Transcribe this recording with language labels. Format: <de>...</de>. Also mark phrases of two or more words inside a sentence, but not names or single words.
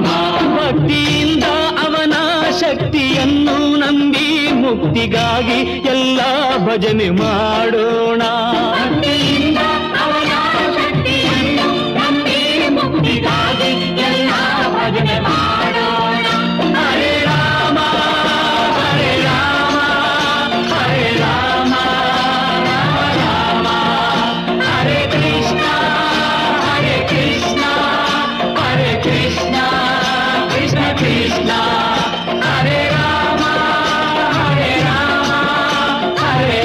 <kn>ಭಕ್ತಿಯಿಂದ ಅವನ ಶಕ್ತಿಯನ್ನು ನಂಬಿ ಮುಕ್ತಿಗಾಗಿ ಎಲ್ಲ ಭಜನೆ ಮಾಡೋಣ. ಭಕ್ತಿಯಿಂದ ಅವನ ಶಕ್ತಿಯನ್ನು ನಂಬಿ ಮುಕ್ತಿಗಾಗಿ ಎಲ್ಲ ಭಜನೆ ಮಾಡೋಣ.</kn> <sa>ಹರೇ ರಾಮ ಹರೇ ರಾಮ ಹರೇ ರಾಮ ರಾಮ ರಾಮ ಹರೇ ಕೃಷ್ಣ ಹರೇ ಕೃಷ್ಣ ಹರೇ ಕೃಷ್ಣ ಕೃಷ್ಣ ಕೃಷ್ಣ ಹರೇ ರಾಮ ಹರೇ ರಾಮ ಹರೇ</sa>